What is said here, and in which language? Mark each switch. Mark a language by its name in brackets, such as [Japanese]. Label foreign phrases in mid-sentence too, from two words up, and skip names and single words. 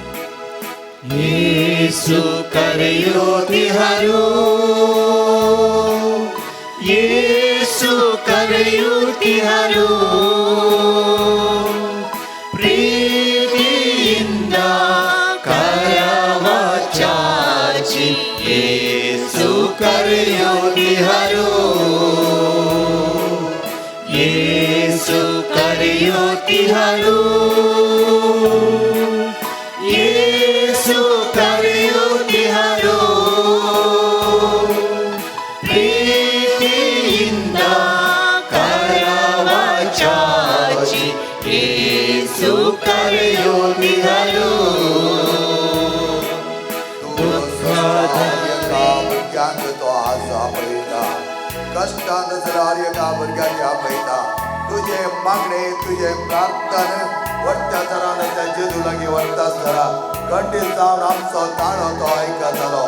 [Kannada] ಯೇಸು ಕರೆಯುತ್ತಿಹರು, ಯೇಸು ಕರೆಯುತ್ತಿಹರು, ಪ್ರೀತಿಯಿಂದ ಕರವ ಚಾಚಿ ಯೇಸು ಕರೆಯುತ್ತಿಹರು, ಯೇಸು ಕರೆಯುತ್ತಿಹರು, ಯೇಸು ಕರೆಯುತ್ತಿಹರು, ಪ್ರೀತಿಯಿಂದ ಕರವ ಚಾಚಿ ಯೇಸು ಕರೆಯುತ್ತಿಹರು. [Konkani] भुरग्यांक तो आसा पळयता, कश्टांत जाल्यार एका भुरग्याच्या पळयता. तुझे मागणे तुझे प्रार्थन वरत्या तरान त्या जेजू लागीं वरता आसतना खंडीत जावन आमचो ताळो तो आयकतालो.